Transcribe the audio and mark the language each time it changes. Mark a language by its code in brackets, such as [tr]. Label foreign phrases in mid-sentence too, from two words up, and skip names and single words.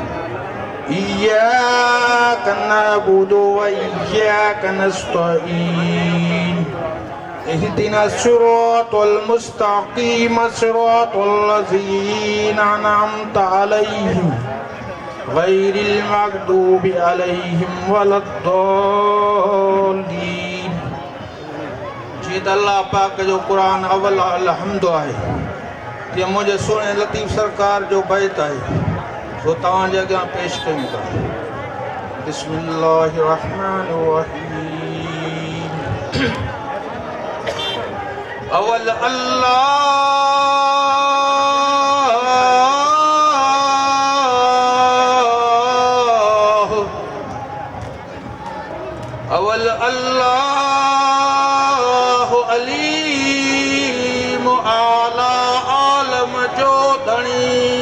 [ar] إياك نعبد وإياك نستعين اهدنا الصراط المستقيم صراط الذين أنعمت عليهم غير المغضوب عليهم ولا الضالين। [sd] जीत अल्लाह पाक जो कुरान अवल अलहम्दु आहे ते मुझे सोने लतीफ़ सरकार जो बैत आहे सो तव्हां जे अॻियां पेश कयूं था। [ar] بسم الله الرحمن الرحيم. [sd] अवल अल्लाह अलीम आला आलम जो धणी